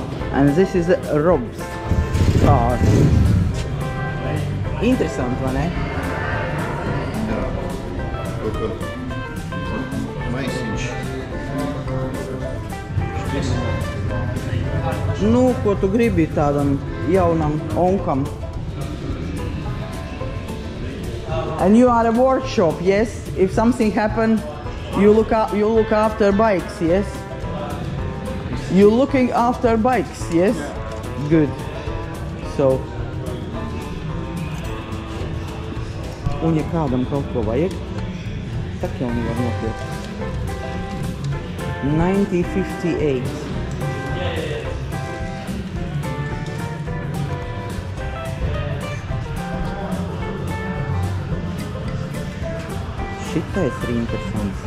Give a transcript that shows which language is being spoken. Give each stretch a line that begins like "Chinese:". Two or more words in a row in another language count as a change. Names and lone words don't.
English: And this is Rob's car.
Latvian: Interesanti, vai ne? Jā. Kaut ko maisiņš. Nu, ko tu gribi tādam jaunam onkam?
English: And you are a workshop, yes? If something happen, you look after bikes, yes? You looking after bikes, yes? Good. So.
Latvian: Un ja kādam kaut ko vajag, tak jau nevar nopirkt. 9058. Šitais ir interesants.